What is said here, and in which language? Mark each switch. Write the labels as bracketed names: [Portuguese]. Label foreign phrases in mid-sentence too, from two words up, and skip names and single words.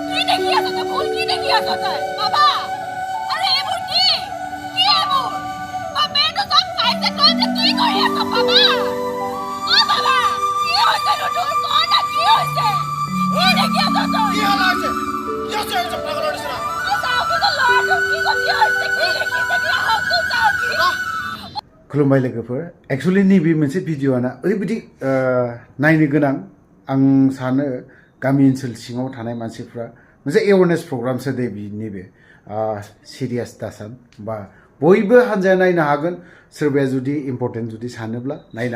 [Assamese] দেখি আছ তই ভুল কি দেখি আছ তই বাবা আরে এইবোৰ কি এইবোৰ বাপেটো সব খাইছে তই যে কি কৰি আছ বাবা ও বাবা কি হৈছে তোৰ কোনা কি হৈছে কি দেখি আছ তই কি হল আছে কি আছে এই পাগলৰ নিচিনা চাও কি লৰাটো কি গতি হৈছে কি দেখিছে কি হকু চাও কি [Bodo] खुलुमबाय लोगोफोर एक्चुअली नैबे मोनसे भिडिअ'आना ओरैबायदि नायनो गोनां आं सानो गामि ओनसोल सिङाव थानाय मानसिफ्रा मोनसे [English] awareness program [Bodo] दे नैबे सिरियास दासान बा बयबो हानजाया नायनो हागोन सोरबाया जुदि इम्पर्टेन्ट जुदि सानोब्ला नायनो